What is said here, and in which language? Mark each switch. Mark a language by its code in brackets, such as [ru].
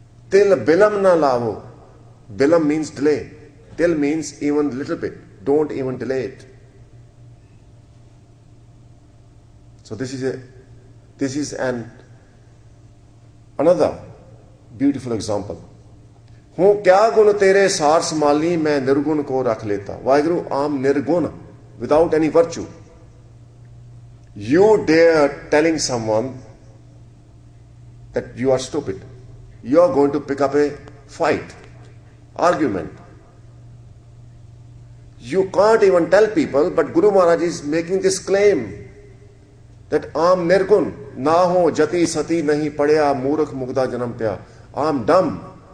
[pa] Til bilam na lavo. [en] Bilam means delay. Till means even little bit. Don't even delay it. So this is another beautiful example. [pa] हूँ क्या गुण तेरे सार संभाली मैं निर्गुण को रख लेता. [en] Vaheguru, I'm nirgun, without any virtue. You dare telling someone that you are stupid. You are going to pick up a fight, argument. You can't even tell people, but Guru Maharaj is making this claim that I'm nirgun, [pa] na ho jati sati nahi padya murukh mugda janam pya. [en] I'm dumb.